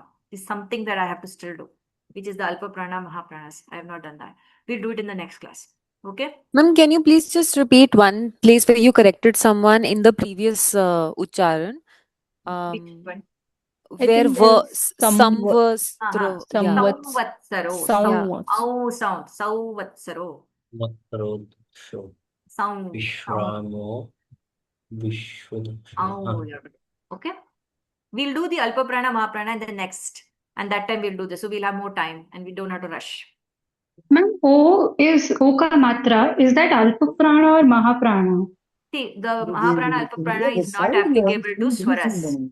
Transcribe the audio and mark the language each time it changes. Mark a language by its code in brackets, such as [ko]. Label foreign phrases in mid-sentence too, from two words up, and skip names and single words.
[en] It's something that I have to still do, which is the [sa] अल्पप्राण [en] Mahapranas. I have not done that. We'll do it in the next class. Okay? Ma'am, can you please just repeat one place where you corrected someone in the previous Ucharan? Which one? Where think were there's some was Uh-huh. yeah. [sa] सौवत्सरो। सौवत्सरो. Matrodksho. [en] Sound. [sa] विश्रामो। विश्वदक्षिणा. [en] Okay. We'll do the [sa] अल्पप्राण महाप्राण [en] in the next. And that time we'll do this. So we'll have more time and we don't have to rush. Ma'am, O is Oka Matra. Is that [sa] अल्पप्राण [en] or Mahaprana? See, the [sa] महाप्राण अल्पप्राण [en] is not applicable to Swaras.